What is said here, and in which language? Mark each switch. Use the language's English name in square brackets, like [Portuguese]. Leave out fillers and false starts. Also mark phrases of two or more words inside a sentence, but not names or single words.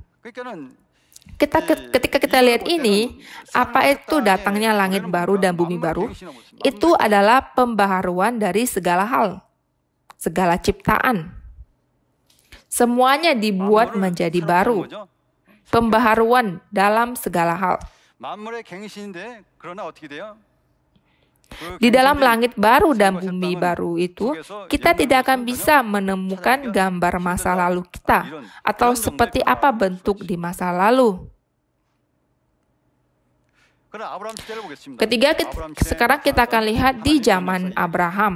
[Indonesian] Ketika kita lihat ini, apa itu datangnya langit baru dan bumi baru? Itu adalah pembaharuan dari segala hal, segala ciptaan. semuanya dibuat menjadi baru. Pembaharuan dalam segala hal. [Korean] 만물의 갱신인데 그러나 어떻게 돼요? [Indonesian] Di dalam langit baru dan bumi baru itu, kita tidak akan bisa menemukan gambar masa lalu kita atau seperti apa bentuk di masa lalu. Ketiga, sekarang kita akan lihat di zaman Abraham.